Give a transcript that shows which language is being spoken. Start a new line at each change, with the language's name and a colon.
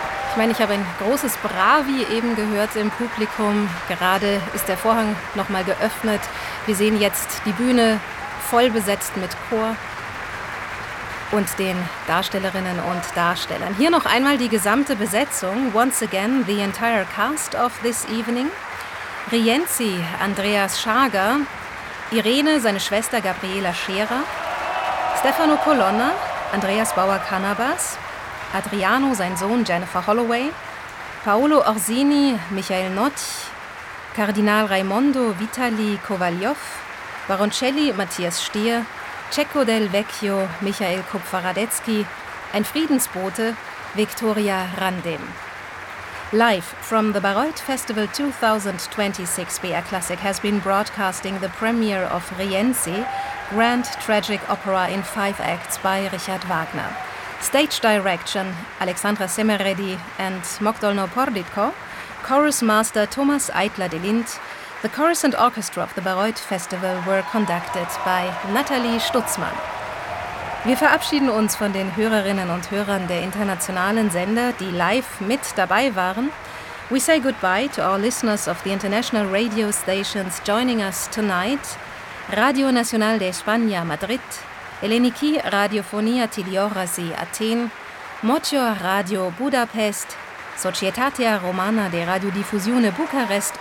German: Ich meine, ich habe ein großes Bravi eben gehört im Publikum. Gerade ist der Vorhang nochmal geöffnet. Wir sehen jetzt die Bühne voll besetzt mit Chor und den Darstellerinnen und Darstellern. Hier noch einmal die gesamte Besetzung.
English: Once again, the entire cast of this evening.
German: Rienzi, Andreas Schager, Irene, seine Schwester Gabriela Scherer, Stefano Colonna, Andreas Bauer Cannabas, Adriano, sein Sohn Jennifer Holloway, Paolo Orsini, Michael Notch, Kardinal Raimondo, Vitali Kovaljov, Baroncelli, Matthias Stier, Cecco del Vecchio, Michael Kupfer-Radetzky, ein Friedensbote, Victoria Randem.
English: Live from the Bayreuth Festival 2026, BR Classic has been broadcasting the premiere of Rienzi, Grand Tragic Opera in 5 Acts by Richard Wagner. Stage Direction, Alexandra Semeredi and Mogdolno Porditko, Chorus Master Thomas Eitler-Delint, the Chorus and Orchestra of the Bayreuth Festival were conducted by Nathalie Stutzmann.
German: Wir verabschieden uns von den Hörerinnen und Hörern der internationalen Sender, die live mit dabei waren.
English: We say goodbye to our listeners of the international radio stations joining us tonight. Radio Nacional de España, Madrid. Eleniki Radiofonia Tiliorasi, Athen. Mocior Radio, Budapest. Societatea Romana de Radiodiffusione, Bucharest.